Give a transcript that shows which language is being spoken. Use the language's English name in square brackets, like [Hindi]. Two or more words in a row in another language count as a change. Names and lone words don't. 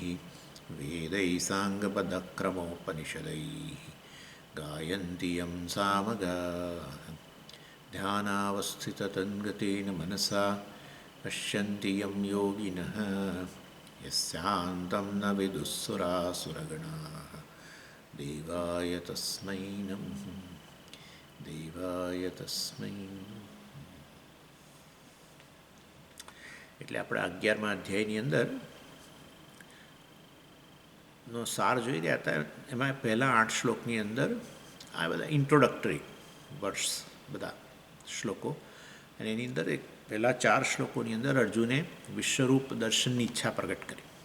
[Sanskrit] वेदैः साङ्गपदक्रमोपनिषदैः गायन्ति यं सामगाः ध्यानावस्थिततन्गतेन मनसा पश्यन्ति यं योगिनः यस्यान्तं न विदुःसुरासुरगणाः देवाय तस्मै नमः देवाय तस्मै। [Gujarati] એટલે આપણે 11મા અધ્યાયની અંદર નો સાર જોઈ રહ્યા હતા. એમાં પહેલાં 8 શ્લોકની અંદર આ બધા [English] introductory words, [Gujarati] બધા શ્લોકો, અને એની અંદર એક પહેલાં 4 શ્લોકોની અંદર અર્જુને વિશ્વરૂપ દર્શનની ઈચ્છા પ્રગટ કરી.